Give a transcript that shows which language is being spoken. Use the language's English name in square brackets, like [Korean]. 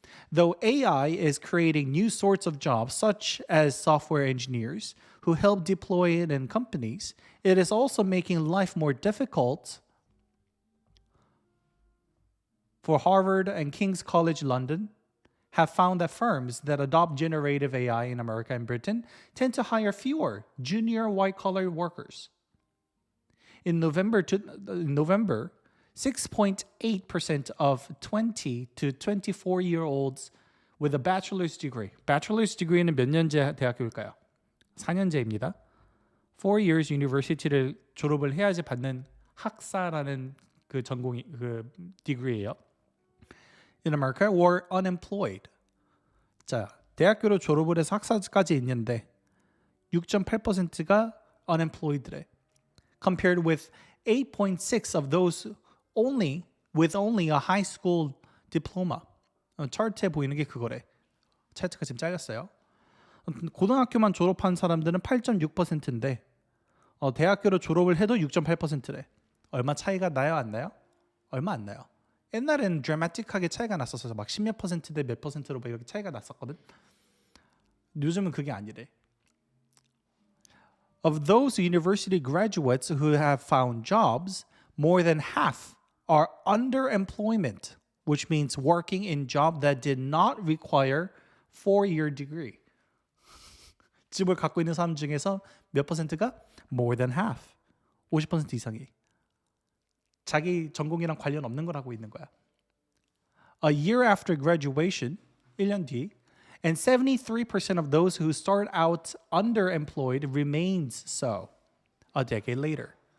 [English] Though AI is creating new sorts of jobs, such as software engineers who help deploy it in companies, it is also making life more difficult for Harvard and King's College London have found that firms that adopt generative AI in America and Britain tend to hire fewer junior white-collar workers. In November, 6.8% of 20 to 24-year-olds with a bachelor's degree. [Korean] Bachelor's degree는 몇 년제 대학교일까요? 4년제입니다. [English] 4 years university [Korean] 를 졸업을 해야지 받는 학사라는 그 전공이 그 degree예요. [English] In America were unemployed. [Korean] 자, 대학교로 졸업을 해서 학사까지 있는데 6.8%가 unemployed래. [English] Compared with 8.6 of those with only a high school diploma. [Korean] 차트에 보이는 게 그거래. 차트가 지금 잘렸어요. 고등학교만 졸업한 사람들은 8.6%인데 대학교로 졸업을 해도 6.8%래. 얼마 차이가 나요, 안 나요? 얼마 안 나요. 옛날에는 드라마틱하게 차이가 났었어서 막 10몇 퍼센트대 몇 퍼센트로 이렇게 차이가 났었거든. 요즘은 그게 아니래. [English] Of those university graduates who have found jobs, more than half are underemployment, which means working in job that did not require 4-year degree. [Korean] 집을 갖고 있는 사람 중에서 몇 퍼센트가? [English] More than half. [Korean] 50% 이상이. 자기 전공이랑 관련 없는 걸 하고 있는 거야. [English] A year after graduation, [Korean] 1년 뒤, [English] and 73% of those who start out underemployed remains so a decade later.